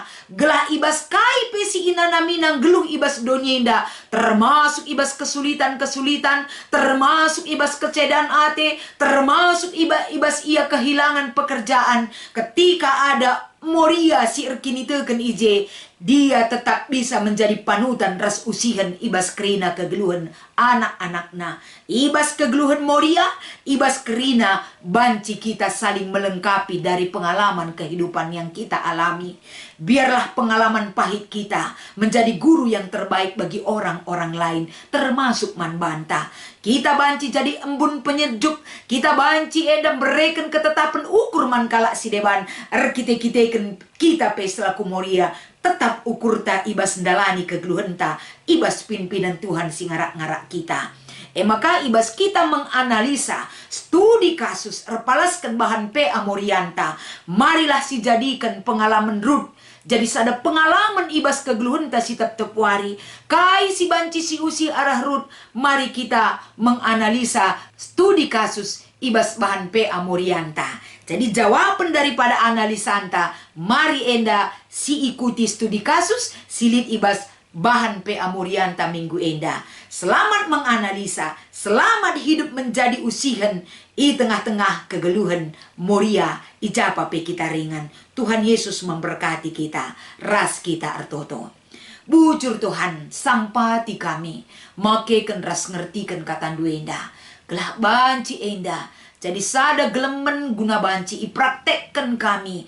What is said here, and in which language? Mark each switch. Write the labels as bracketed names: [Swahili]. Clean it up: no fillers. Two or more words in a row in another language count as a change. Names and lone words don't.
[Batak Karo] Gelah ibas kai pesi inana minang geluh ibas donyenda, termasuk ibas kesulitan-kesulitan, termasuk ibas kecedan ate, termasuk ibas ia [Indonesian] kehilangan pekerjaan. Ketika ada [Batak Karo] Moria si erkini teken ije, [Indonesian] dia tetap bisa menjadi panutan [Batak Karo] ras usihan ibas kerina kegeluhan anak-anakna. Ibas kegeluhan Moria, ibas kerina banci [Indonesian] kita saling melengkapi dari pengalaman kehidupan yang kita alami. Biarlah pengalaman pahit kita menjadi guru yang terbaik bagi orang-orang lain, termasuk [Batak Karo] man banta. Kita banci jadi [Indonesian] embun penyejuk, [Batak Karo] kita banci edam bereken ketetapan ukur man kalak si deban, kita selaku Moria tetap ukur ta ibas ndalani kegeluhan ta, ibas pimpinan Tuhan si ngarak-ngarak kita. [Indonesian] Maka ibas kita menganalisa studi kasus erpalaskan bahan P Amorianta, marilah si jadikan pengalaman Rut. [Batak Karo] Jadi sada pengalaman ibas kegeluhan ta si tetep wari. Kai si banci si usi arah Rut, [Indonesian] mari kita menganalisa studi kasus [Batak Karo] ibas bahan P Amorianta. [Indonesian] Jadi jawaban daripada analisa anta, [Batak Karo] mari enda si [Indonesian] ikuti studi kasus silit ibas bahan P Amorianta minggu enda. Selamat menganalisa, selamat hidup menjadi usihan i tengah-tengah kegeluhan Moria [Batak Karo] ijapa pe kita ringan. [Indonesian] Tuhan Yesus memberkati kita, [Batak Karo] ras kita ertoto. Bujur Tuhan, sampati kami, makeken ras ngertikan kata duenda. Gelah banci enda, jadi sada gelemen guna banci ipraktekkan kami.